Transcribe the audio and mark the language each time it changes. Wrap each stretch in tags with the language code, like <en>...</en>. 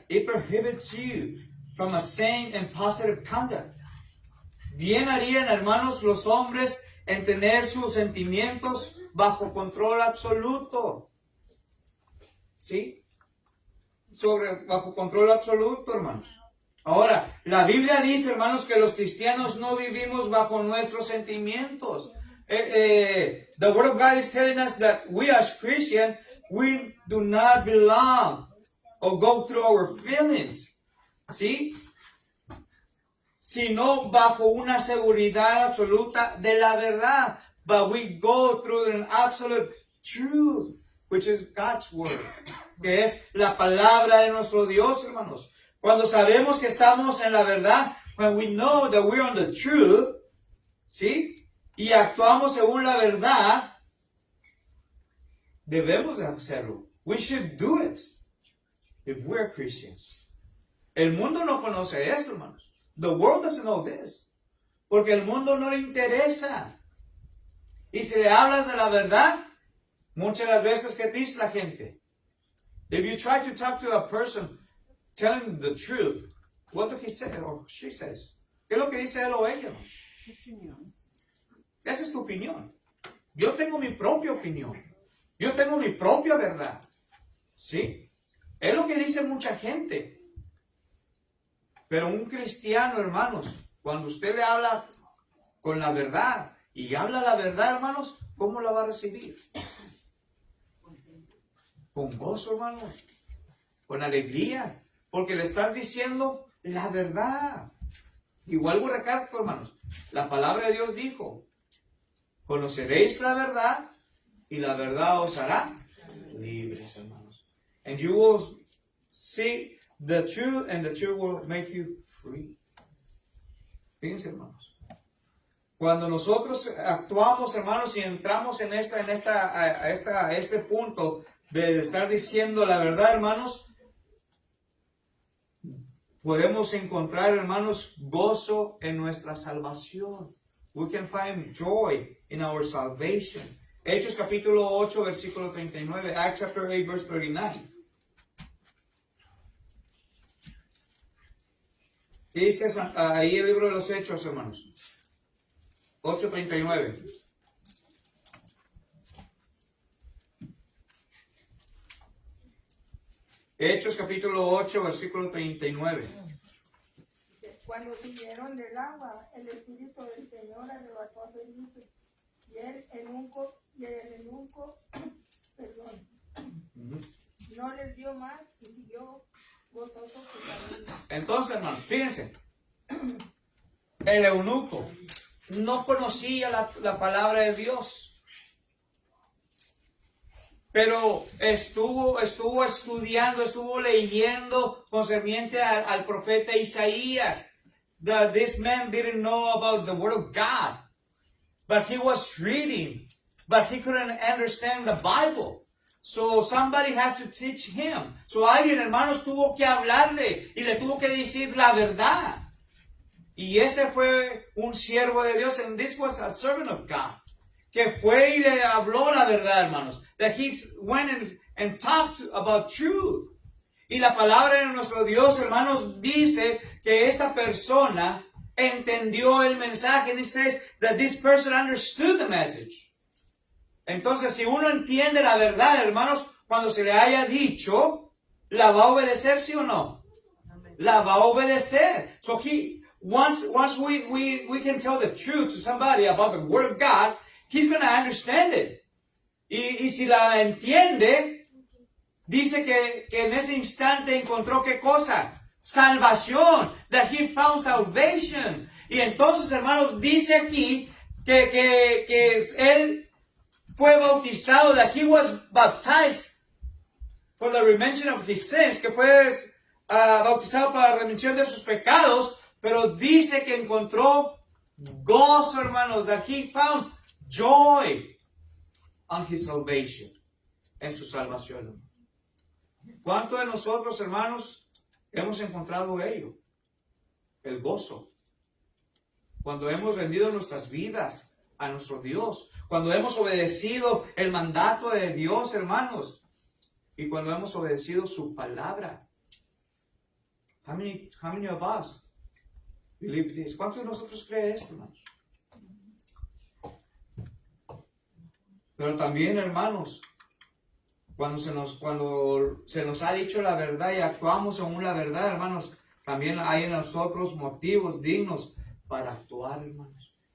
<en>It prohibits you from a sane and positive conduct.</en> <es>Bien harían, hermanos, los hombres en tener sus sentimientos bajo control absoluto. ¿Sí? Bajo control absoluto, hermanos. Ahora, la Biblia dice, hermanos, que los cristianos no vivimos bajo nuestros sentimientos.</es> <en>The Word of God is telling us that we as Christians, we do not belong or go through our feelings.</en> <es>¿Sí? Sino bajo una seguridad absoluta de la verdad.</es> <en>But we go through an absolute truth, which is God's Word,</en> <es>que es la palabra de nuestro Dios, hermanos. Cuando sabemos que estamos en la verdad,</es> <en>when we know that we're on the truth,</en> <es>¿sí? Y actuamos según la verdad, debemos de hacerlo.</es> <en>We should do it if we're Christians.</en> <es>El mundo no conoce esto, hermanos.</es> <en>The world doesn't know this.</en> <es>Porque el mundo no le interesa. Y si le hablas de la verdad, muchas de las veces, ¿qué dice la gente?</es> <en>If you try to talk to a person telling the truth, what do he say or she says?</en> <es>¿Qué es lo que dice él o ella? Esa es tu opinión. Yo tengo mi propia opinión. Yo tengo mi propia verdad. ¿Sí? Es lo que dice mucha gente. Pero un cristiano, hermanos, cuando usted le habla con la verdad y habla la verdad, hermanos, ¿cómo la va a recibir? Con gozo, hermanos. Con alegría. Porque le estás diciendo la verdad. Y vuelvo a recalcar, hermanos. La palabra de Dios dijo, conoceréis la verdad y la verdad os hará libres, hermanos.</es> <en>And you will see the truth and the truth will make you free.</en> <es>Fíjense, hermanos. Cuando nosotros actuamos, hermanos, y entramos en este punto de estar diciendo la verdad, hermanos, podemos encontrar, hermanos, gozo en nuestra salvación.</es> <en>We can find joy in our salvation.</en> <es>Hechos capítulo 8, versículo 39.</es> <en>Acts chapter 8, verse 39.</en> <es>Dice ahí el libro de los Hechos, hermanos. 8:39. Hechos capítulo 8, versículo 39. Cuando subieron del agua, el Espíritu del Señor arrebató a Felipe, y el eunuco, no les dio más y siguió gozoso su camino. Entonces, hermanos, fíjense, el eunuco no conocía la palabra de Dios. Pero estuvo estudiando, estuvo leyendo concerniente al profeta Isaías.</es> <en>This man didn't know about the word of God. But he was reading. But he couldn't understand the Bible. So somebody has to teach him.</en> <es>So alguien, hermanos, tuvo que hablarle y le tuvo que decir la verdad. Y ese fue un siervo de Dios.</es> <en>And this was a servant of God.</en> <es>Que fue y le habló la verdad, hermanos.</es> <en>That he went and talked about truth.</en> <es>Y la palabra de nuestro Dios, hermanos, dice que esta persona entendió el mensaje.</es> <en>And it says that this person understood the message.</en> <es>Entonces, si uno entiende la verdad, hermanos, cuando se le haya dicho, ¿la va a obedecer, sí o no? La va a obedecer.</es> <en>So once we can tell the truth to somebody about the word of God, he's going to understand it.</en> <es>Y si la entiende, dice que en ese instante encontró ¿qué cosa? Salvación.</es> <en>That he found salvation.</en> <es>Y entonces, hermanos, dice aquí que él fue bautizado,</es> <en>that he was baptized for the remission of his sins,</en> <es>que fue bautizado para la remisión de sus pecados, pero dice que encontró gozo, hermanos,</es> <en>that he found joy on his salvation,</en> <es>en su salvación. ¿Cuántos de nosotros, hermanos, hemos encontrado ello? el gozo. Cuando hemos rendido nuestras vidas a nuestro Dios. Cuando hemos obedecido el mandato de Dios, hermanos. Y cuando hemos obedecido su palabra.</es> <en>How many of us believe this?</en> <es>¿Cuántos de nosotros creen esto, hermanos? Pero también, hermanos, cuando se nos ha dicho la verdad y actuamos según la verdad, hermanos, también hay en nosotros motivos dignos para actuar, hermanos.</es>